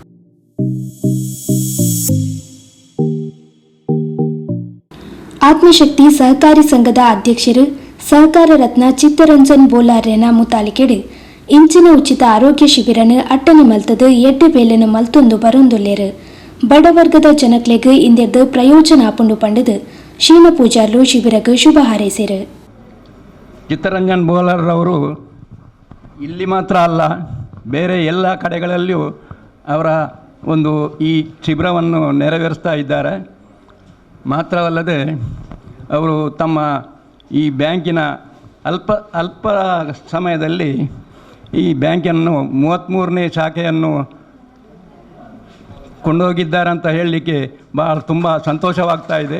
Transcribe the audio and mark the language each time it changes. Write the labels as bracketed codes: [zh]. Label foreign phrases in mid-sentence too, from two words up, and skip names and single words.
[tcy] ಆತ್ಮಶಕ್ತಿ ಸಹಕಾರಿ ಸಂಘದ ಅಧ್ಯಕ್ಷರು ಸಹಕಾರ ರತ್ನ ಚಿತ್ತರಂಜನ್ ಬೋಲಾರ್ರೆನ ಮುತಾಲಿಕೆಡು ಇಂಚಿನ ಉಚಿತ ಆರೋಗ್ಯ ಶಿಬಿರನು ಅಟ್ಟನೆ ಮಲ್ತದು 8 ಬೇಲೆನು ಮಲ್ತೊಂದು ಬರೊಂದುಲ್ಲೇರು. ಬಡವರ್ಗದ ಜನಕ್ಲೆಗ್ ಇಂದೆರ್ದು ಪ್ರಯೋಜನ ಆಪುಂಡು ಪಂಡದು ಶೀನ ಪೂಜಾರ್ಲು ಶಿಬಿರಕ್ಕೆ ಶುಭ ಹಾರೈಸಿರು. [kn] ಚಿತ್ತರಂಜನ್ ಬೋಲಾರ್ ಅವರು ಇಲ್ಲಿ ಮಾತ್ರ ಅಲ್ಲ, ಬೇರೆ ಎಲ್ಲ ಕಡೆಗಳಲ್ಲಿಯೂ ಅವರ ಒಂದು ಈ ಶಿಬಿರವನ್ನು ನೆರವೇರಿಸ್ತಾ ಇದ್ದಾರೆ. ಮಾತ್ರವಲ್ಲದೆ ಅವರು ತಮ್ಮ ಈ ಬ್ಯಾಂಕಿನ ಅಲ್ಪ ಸಮಯದಲ್ಲಿ ಈ ಬ್ಯಾಂಕನ್ನು 33ನೇ ಶಾಖೆಯನ್ನು ಕೊಂಡೋಗಿದ್ದಾರೆ ಅಂತ ಹೇಳಲಿಕ್ಕೆ ತುಂಬ ಸಂತೋಷವಾಗ್ತಾ ಇದೆ.